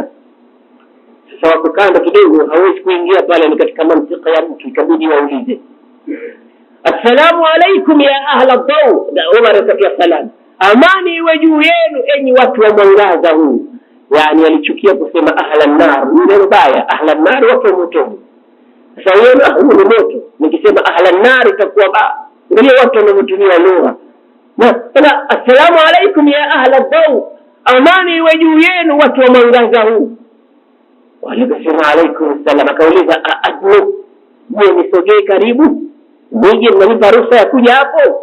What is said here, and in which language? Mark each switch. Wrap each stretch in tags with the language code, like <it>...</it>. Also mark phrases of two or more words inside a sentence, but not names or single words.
<sw>Sasa wako kando kidogo, hawezi kuingia pale, ni katika mantika ya mtu, ikabidi waulize</sw> <ar>السلام عليكم يا أهل الضوء.</ar> <sw>Na Umar akatia salam, amani iwe juu yenu enyi watu wa mwangaza huu. Yani alichukia kusema</sw> <ar>أهل النار,</ar> <sw>neno baya.</sw> <ar>أهل النار</ar> <sw>watu moto. Sasa yeye huu ni moto, nikisema</sw> <ar>أهل النار</ar> <sw>itakuwa ba, ndio watu wanaotumia lugha. Na</sw> <ar>السلام عليكم يا أهل الضوء,</ar> <sw>amani iwe juu yenu watu wa mwangaza huu. Walisema</sw> <ar>عليكم السلام.</ar> <sw>Akauliza adnu, je nisogee karibu nije mnipa ruhusa ya kuja hapo?</sw>